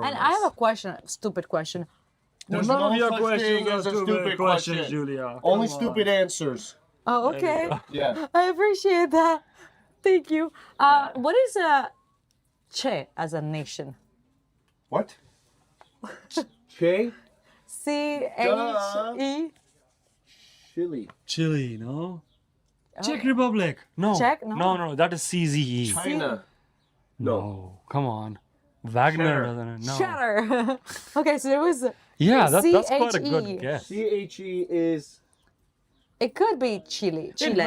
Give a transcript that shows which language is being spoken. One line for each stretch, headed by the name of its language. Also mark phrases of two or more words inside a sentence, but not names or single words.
English: And less. I have a question, a stupid question. There's None no of your such questions thing are as a stupid stupid questions, question. Julia. Only Come on. stupid answers. Oh, okay. Yeah. I appreciate that. Thank you. What is Che as a nation? What? Che? C-H-E? Chile. Chile, no? Czech Republic. No. Czech? No. No, that is CZE. China. No, come on. Wagner doesn't know. Cheddar. Okay, so there was. Yeah, that's quite a C-H-E. good guess. C-H-E is... It could be Chile. Chile.